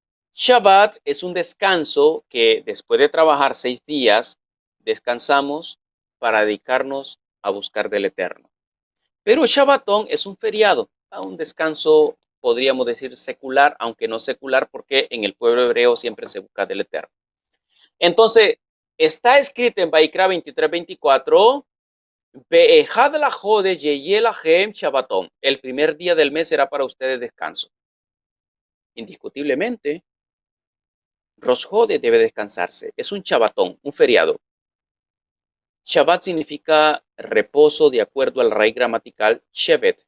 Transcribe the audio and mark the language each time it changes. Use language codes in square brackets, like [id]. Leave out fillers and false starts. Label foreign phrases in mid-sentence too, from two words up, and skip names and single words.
[es] Shabbat es un descanso que después de trabajar 6 días, descansamos para dedicarnos a buscar del Eterno. Pero Shabbatón es un feriado, un descanso, podríamos decir, secular, aunque no secular, porque en el pueblo hebreo siempre se busca del Eterno. Entonces, está escrito en Vaikra 23:24, [he] באחד לחודש יהיה להם שבתון. [es] El primer día del mes será para ustedes descanso. Indiscutiblemente, Rosh Hodeh debe descansarse. Es un Shabbatón, un feriado. Shabbat significa reposo de acuerdo al raíz gramatical shevet.